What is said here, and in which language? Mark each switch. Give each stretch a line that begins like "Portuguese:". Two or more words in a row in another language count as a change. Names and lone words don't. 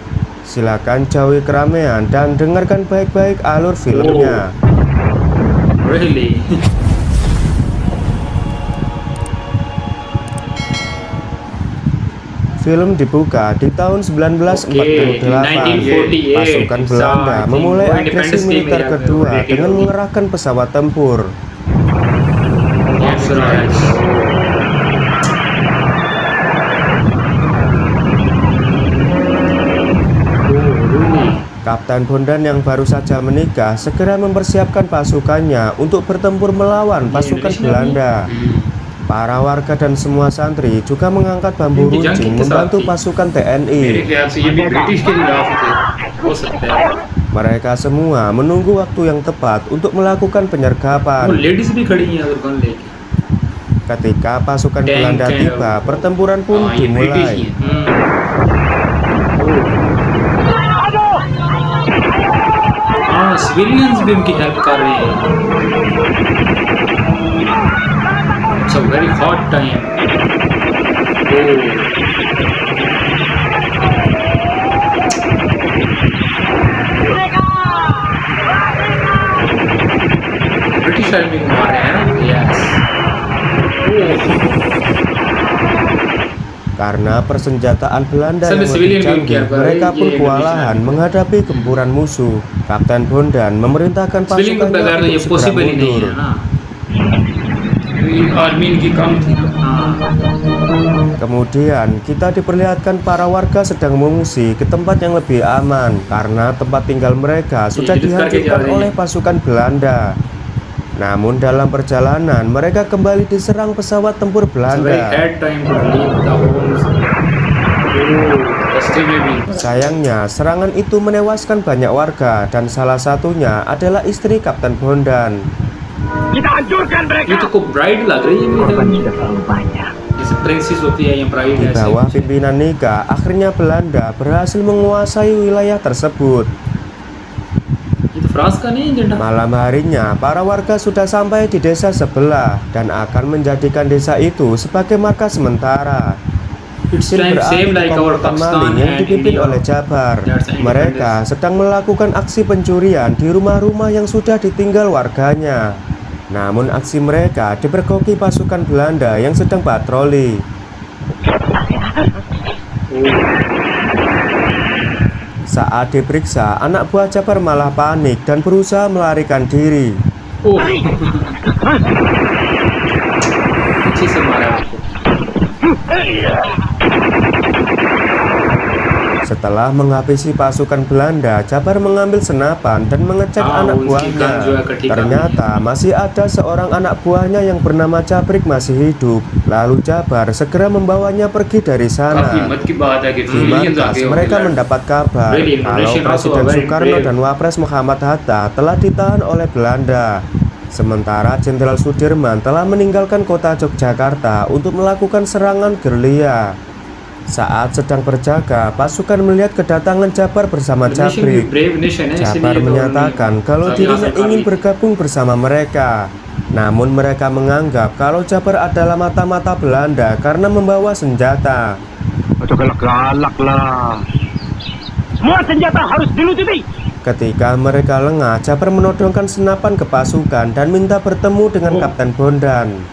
Indonesian: Silakan jauhi keramaian dan dengarkan baik-baik alur filmnya.
English: Really?
Indonesian: Film dibuka di tahun 1948. Oke, di 1948. Pasukan Belanda
English: So, I think
Indonesian: memulai agresi
English: Independence Day
Indonesian: militer
English: may have
Indonesian: kedua
English: already
Indonesian: dengan
English: known.
Indonesian: mengerahkan pesawat tempur.
English: Yes, right.
Indonesian: Kapten Bondan yang baru saja menikah segera mempersiapkan pasukannya untuk bertempur melawan pasukan Belanda. Para warga dan semua santri juga mengangkat bambu Ini runcing jangkit membantu kesati. pasukan
Hindi: मेरे
Indonesian: TNI.
Hindi: ख्याल से ये भी ब्रिटिश के खिलाफ थे। हो सकता है।
Indonesian: Mereka semua menunggu waktu yang tepat untuk melakukan
Hindi: वो
Indonesian: penyergapan.
Hindi: लेडीज भी खड़ी हैं अगर गन लेके।
Indonesian: Ketika pasukan
English: Tank,
Indonesian: Belanda
English: tank.
Indonesian: tiba, pertempuran pun
Hindi: हाँ, ये ब्रिटिश ही
Indonesian: dimulai.
Hindi: है। हाँ, सिविलियंस भी उनकी हेल्प कर रहे हैं।
English: It's a very hot time. British army
Hindi: को मार रहे हैं ना?
English: Yes.
Indonesian: Karena persenjataan Belanda Sampai yang
English: civilian
Indonesian: lebih belum canggih, kiar, mereka Pak. pun Iya, kewalahan Indonesia. menghadapi gempuran musuh. Kapten Bondan memerintahkan
Hindi: सिविलियन को बगैर तो
Indonesian: pasukannya
Hindi: ये
Indonesian: untuk segera
Hindi: पॉसिबल ही नहीं
Indonesian: mundur.
Hindi: है ना। आर्मी इनकी कम थी। हाँ।
Indonesian: Kemudian kita diperlihatkan para warga sedang mengungsi ke tempat yang lebih aman karena tempat tinggal mereka sudah Jadi sekarang dihancurkan kejar oleh ini. pasukan Belanda. Namun dalam perjalanan mereka kembali diserang pesawat tempur
English: It's a very
Indonesian: Belanda.
English: bad time to leave the homes.
Hindi: रास्ते में भी
Indonesian: Sayangnya, serangan itu menewaskan banyak warga dan salah satunya adalah istri Kapten Bondan.
Hindi: ये तो को ब्राइड लग रही है मेरे ख्याल में। जैसे प्रिंसेस होती है या ब्राइड
Indonesian: Di
Hindi: ऐसे
Indonesian: bawah
Hindi: कुछ।
Indonesian: pimpinan Nika, akhirnya Belanda berhasil menguasai wilayah tersebut.
Hindi: ये तो फ्रांस का नहीं है झंडा।
Indonesian: Malam harinya, para warga sudah sampai di desa sebelah dan akan menjadikan desa itu sebagai markas sementara.
English: It's
Indonesian: Mesin
English: time
Indonesian: beralih
English: same
Indonesian: ke
English: like our
Indonesian: komplotan
English: Pakistan
Indonesian: maling yang
English: and
Indonesian: dipimpin
English: India.
Indonesian: oleh Jabar.
English: That's independence.
Indonesian: Mereka sedang melakukan aksi pencurian di rumah-rumah yang sudah ditinggal warganya. Namun aksi mereka dipergoki pasukan Belanda yang sedang patroli. Saat diperiksa, anak buah Jabar malah panik dan berusaha melarikan diri.
Hindi: ओह। पीछे से मारा उसको।
Indonesian: Setelah menghabisi pasukan Belanda, Jabar mengambil senapan dan mengecek anak buahnya. Ternyata masih ada seorang anak buahnya yang bernama Jabrik masih hidup. Lalu Jabar segera membawanya pergi dari
Hindi: काफी
Indonesian: sana.
Hindi: हिम्मत की बात है कि
Indonesian: Di
Hindi: सिविलियंस
Indonesian: markas
Hindi: आगे
Indonesian: mereka
Hindi: होके लड़-
Indonesian: mendapat kabar
English: Really,
Indonesian: kalau
English: Indonesian also
Indonesian: Presiden
English: very
Indonesian: Soekarno
English: brave.
Indonesian: dan Wapres Muhammad Hatta telah ditahan oleh Belanda. Sementara Jenderal Sudirman telah meninggalkan kota Yogyakarta untuk melakukan serangan gerilya. Saat sedang berjaga, pasukan melihat kedatangan Jabar bersama
English: Indonesian
Indonesian: Jabrik.
English: brave nation है
Indonesian: Jabar
Hindi: इसलिए तो
Indonesian: menyatakan
Hindi: उन्होंने
Indonesian: kalau
Hindi: सभी
Indonesian: dirinya
Hindi: हासिल
Indonesian: ingin
Hindi: कर ली।
Indonesian: bergabung bersama mereka. Namun mereka menganggap kalau Jabar adalah mata-mata Belanda karena membawa senjata. Atau galak-galak lah. Semua senjata harus dilucuti. Ketika mereka lengah, Jabar menodongkan senapan ke pasukan dan minta bertemu dengan Kapten Bondan.